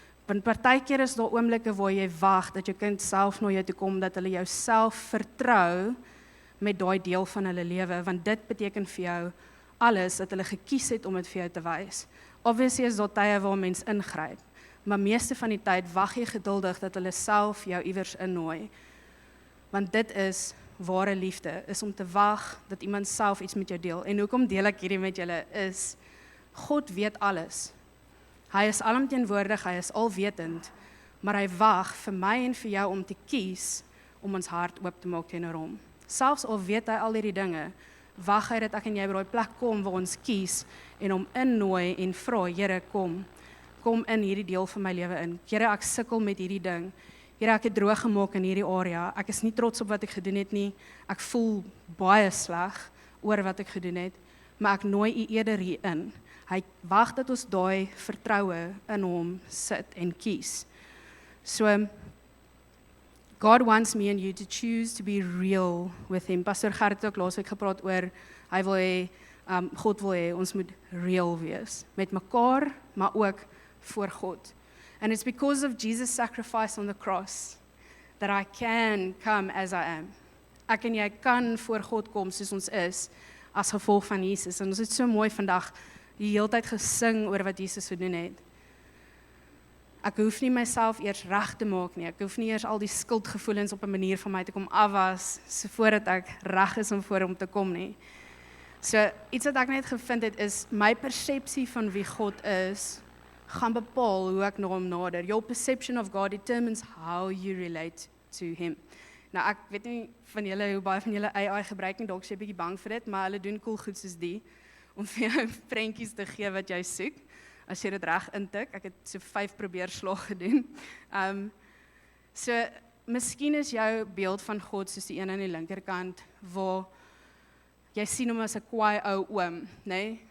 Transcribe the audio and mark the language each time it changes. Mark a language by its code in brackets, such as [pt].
[af] Want partykeer is daar oomblikke waar jy wag dat jou kind self na jou toe kom, dat hulle jou self vertrou met daai deel van hulle lewe, want dit beteken vir jou alles dat hulle gekies het om dit vir jou te wys. Obviously is daar tye waar mens ingryp, maar meeste van die tyd wag jy geduldig dat hulle self jou iewers innooi. Want dit is ware liefde, is om te wag dat iemand self iets met jou deel. En hoekom deel ek hierdie met julle is, God weet alles. Hy is alomteenwoordig, hy is alwetend, maar hy wag vir my en vir jou om te kies, om ons hart oop te maak teenoor hom. Selfs al weet hy al hierdie dinge, wag hy dat ek en jy by daai plek kom waar ons kies, en hom innooi en vra, Here, kom in hierdie deel van my lewe in. Here, ek sukkel met hierdie ding. Here, ek het droog gemaak in hierdie area. Ek is nie trots op wat ek gedoen het nie. Ek voel baie sleg oor wat ek gedoen het, maar ek nooi u eerder hier in. Hy wag dat ons daai vertroue in hom sit en kies. [en] So, God wants me and you to choose to be real with him. [af] Pastor Gert het ook laasweek gepraat oor, hy wil hê, God wil hê, ons moet real wees. Met mekaar, maar ook voor God. [en] And it's because of Jesus' sacrifice on the cross that I can come as I am. [af] Ek en jy kan voor God kom soos ons is, as gevolg van Jesus. En ons het so mooi vandag die hele tyd gesing oor wat Jesus gedoen het. Ek hoef nie myself eers reg te maak nie. Ek hoef nie eers al die skuldgevoelens op 'n manier van my te kom afwas, so voordat ek reg is om voor hom te kom nie. So, iets wat ek net gevind het is, my persepsie van wie God is, gaan bepaal hoe ek na hom nader. [en] Your perception of God determines how you relate to him. [af] Nou, ek weet nie van julle, hoe baie van julle AI gebruik nie, dalk is jy 'n bietjie bang vir dit, maar hulle doen cool goed soos die, om vir jou prentjies te gee wat jy soek, as jy dit reg intik. Ek het so 5 probeerslae gedoen. So, miskien is jou beeld van God soos die een aan die linkerkant, waar jy sien hom as 'n kwaai ou oom, nê?